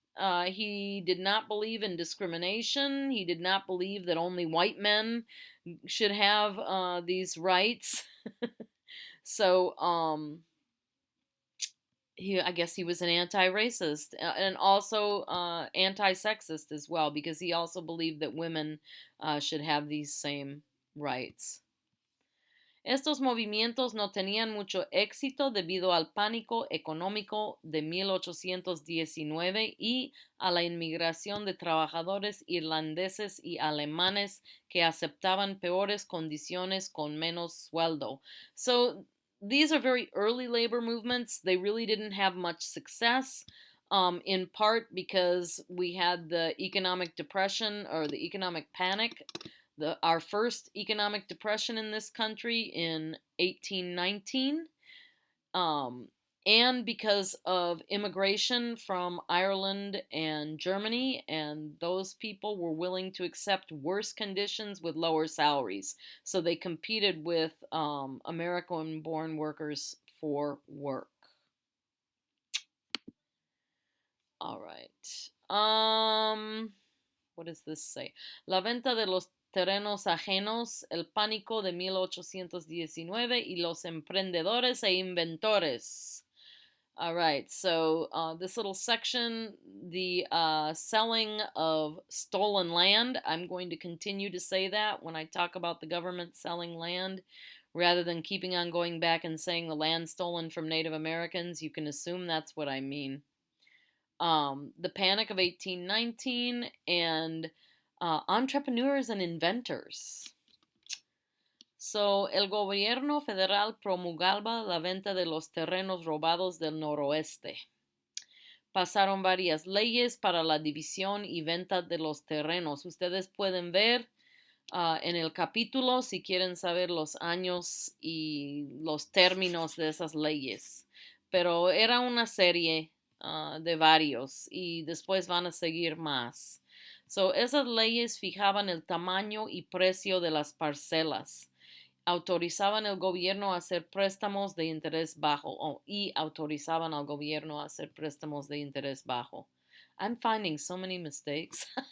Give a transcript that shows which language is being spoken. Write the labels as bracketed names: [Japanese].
[English] He did not believe in discrimination. He did not believe that only white men should have these rights. So, I guess he was an anti-racist and also anti-sexist as well, because he also believed that women should have these same rights. [Spanish] Estos movimientos no tenían mucho éxito debido al pánico económico de 1819 y a la inmigración de trabajadores irlandeses y alemanes que aceptaban peores condiciones con menos sueldo. [English] So these are very early labor movements. They really didn't have much success. In part because we had the economic depression or the economic panic, our first economic depression in this country in 1819, and because of immigration from Ireland and Germany, and those people were willing to accept worse conditions with lower salaries. So they competed with American-born workers for work. All right. What does this say? [Spanish] La venta de los terrenos ajenos, el pánico de 1819 y los emprendedores e inventores. [English] All right, so this little section, the selling of stolen land, I'm going to continue to say that when I talk about the government selling land, rather than keeping on going back and saying the land stolen from Native Americans. You can assume that's what I mean. The Panic of 1819, and entrepreneurs and inventors. [Spanish] So, el gobierno federal promulgaba la venta de los terrenos robados del noroeste. Pasaron varias leyes para la división y venta de los terrenos. Ustedes pueden ver en el capítulo si quieren saber los años y los términos de esas leyes. Pero era una serie de varios y después van a seguir más. So, esas leyes fijaban el tamaño y precio de las parcelas. Autorizaban al gobierno a hacer préstamos de interés bajo y autorizaban al gobierno a hacer préstamos de interés bajo. [English] I'm finding so many mistakes.